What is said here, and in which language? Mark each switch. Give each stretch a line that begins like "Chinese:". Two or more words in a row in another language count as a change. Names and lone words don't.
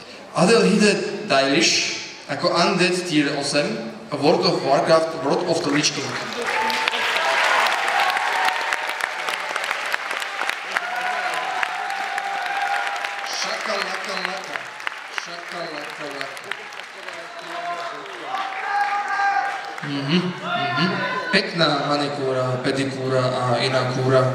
Slovak: Adelhide Dailish ako Undead Tier 8 a World of Warcraft World of the Lich King. Šakalakalaka. Pekná manikúra, pedikúra a iná kúra.